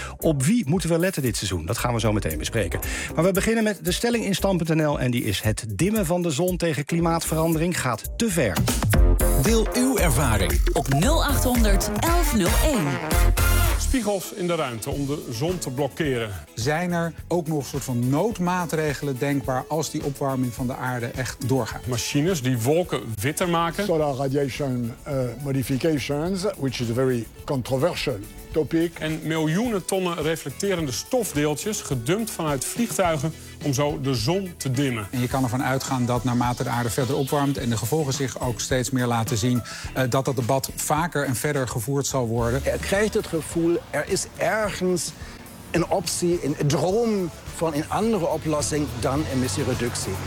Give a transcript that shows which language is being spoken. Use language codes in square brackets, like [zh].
[nl] Op wie moeten we letten dit seizoen? Dat gaan we zo meteen bespreken. Maar we beginnen met de stelling in Stand.nl en die is: het dimmen van de zon tegen klimaatverandering gaat te ver. Deel uw ervaring op 0800 1101. Spiegels in de ruimte om de zon te blokkeren. Zijn er ook nog een soort van noodmaatregelen denkbaar als die opwarming van de aarde echt doorgaat? Machines die wolken witter maken. [en] Solar radiation modifications, which is a very controversial topic. [nl] En miljoenen tonnen reflecterende stofdeeltjes gedumpt vanuit vliegtuigen om zo de zon te dimmen. En je kan ervan uitgaan dat naarmate de aarde verder opwarmt en de gevolgen zich ook steeds meer laten zien, dat dat debat vaker en verder gevoerd zal worden. Er krijgt het gevoel, er is ergens een optie, een droom van een andere oplossing dan emissiereductie.